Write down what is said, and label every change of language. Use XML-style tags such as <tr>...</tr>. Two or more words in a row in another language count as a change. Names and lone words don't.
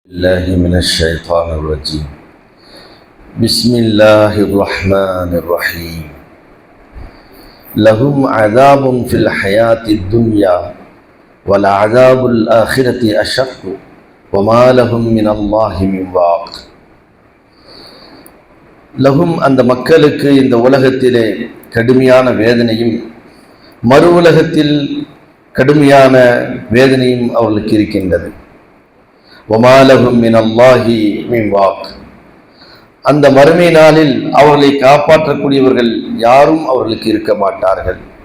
<ar>الله من الشيطان الرجيم بسم الله الرحمن الرحيم لهم عذاب في الحياة الدنيا والعذاب الآخرة أشق وما لهم من الله من واق லகும்</ar> <ta>அந்த மக்களுக்கு இந்த உலகத்திலே கடுமையான வேதனையும் மறு உலகத்தில் கடுமையான வேதனையும் அவர்களுக்கு இருக்கின்றது.</ta> <ar>وما لهم من الله من واق,</ar> <ta>அந்த மறுமை நாளில் அவர்களை காப்பாற்றக்கூடியவர்கள் யாரும் அவர்களுக்கு இருக்க மாட்டார்கள்.</ta>